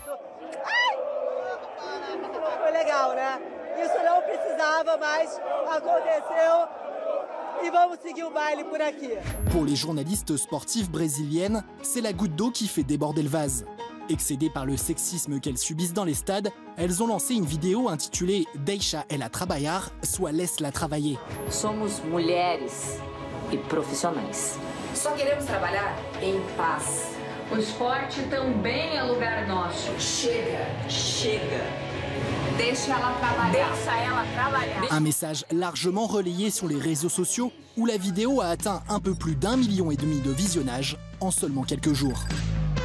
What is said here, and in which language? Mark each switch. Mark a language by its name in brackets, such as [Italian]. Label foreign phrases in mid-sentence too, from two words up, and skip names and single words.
[French] Pour les journalistes sportives brésiliennes, c'est la goutte d'eau qui fait déborder le vase. Excédées par le sexisme qu'elles subissent dans les stades, elles ont lancé une vidéo intitulée « [Portuguese] Deixa ela trabalhar », [French] soit « Laisse-la travailler ». [Portuguese] Somos mulheres e profissionais. Só queremos trabalhar em paz. O esporte também é lugar nosso. Chega, chega. Deixa ela trabalhar. Deixa ela trabalhar. [French] Un message largement relayé sur les réseaux sociaux où la vidéo a atteint un peu plus d'1,5 million de visionnages en seulement quelques jours.